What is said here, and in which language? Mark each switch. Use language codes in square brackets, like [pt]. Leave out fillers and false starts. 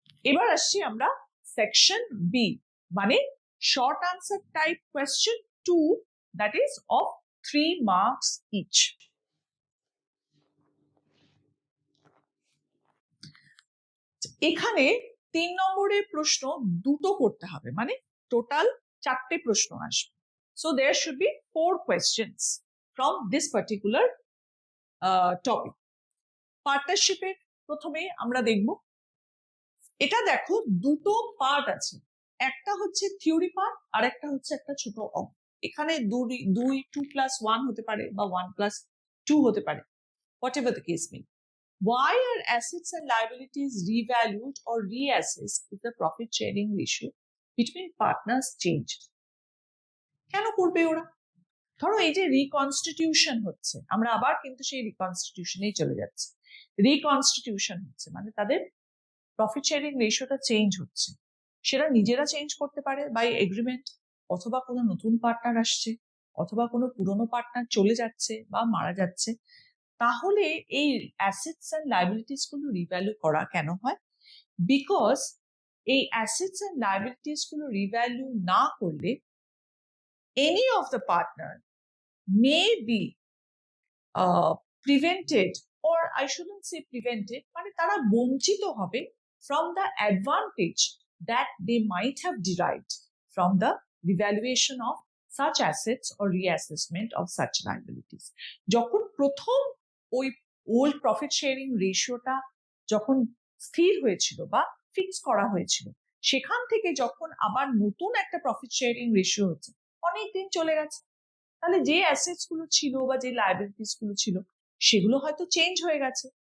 [bn] এবার আসছি আমরা সেকশন বি, মানে short answer type question 2, that is of 3 marks each. এখানে 3 নম্বরের প্রশ্ন দুটো করতে হবে, মানে টোটাল 4টে প্রশ্ন আসবে। [en] So there should be 4 questions from this particular topic. [bn] পার্টনারশিপের প্রথমে আমরা দেখব, এটা দেখো দুটো পার্ট আছে, একটা হচ্ছে থিওরি পার্ট আর একটা হচ্ছে একটা ছোট অঙ্ক। এখানে 2+1 হতে পারে বা 1+2 হতে পারে, what ever the case May. [en] Why are assets and liabilities revalued or reassessed if the profit sharing ratio between partners change? [bn] কেন করবে ওরা? ধরো এই যে রিকনস্টিটিউশন হচ্ছে, আমরা আবার কিন্তু সেই রিকনস্টিটিউশনেই চলে যাচ্ছি। রিকনস্টিটিউশন হচ্ছে মানে তাদের প্রফিট শেয়ারিং রেশিওটা চেঞ্জ হচ্ছে, সেটা নিজেরা চেঞ্জ করতে পারে বাই এগ্রিমেন্ট, অথবা কোনো নতুন পার্টনার আসছে, অথবা কোনো পুরনো পার্টনার চলে যাচ্ছে বা মারা যাচ্ছে। তাহলে এই অ্যাসেটস অ্যান্ড লাইবিলিটিস গুলো রিভ্যালু করা কেন হয়? বিকজ এই অ্যাসেটস অ্যান্ড লাইবিলিটিস গুলো রিভ্যালু না করলে [en] any of the partner may be prevented, or I shouldn't say prevented, [bn] মানে তারা বঞ্চিত হবে [en] from the advantage that they might have derived from the revaluation of such assets or reassessment of such liabilities. [bn] যখন প্রথম ওই old profit sharing রেশিওটা যখন স্থির হয়েছিল বা ফিক্স করা হয়েছিল, সেখান থেকে যখন আবার নতুন একটা প্রফিট শেয়ারিং রেশিও হচ্ছে, অনেকদিন চলে গেছে, তাহলে যে অ্যাসেটস গুলো ছিল বা যে লাইবিলিটিস গুলো ছিল সেগুলো হয়তো চেঞ্জ হয়ে গেছে।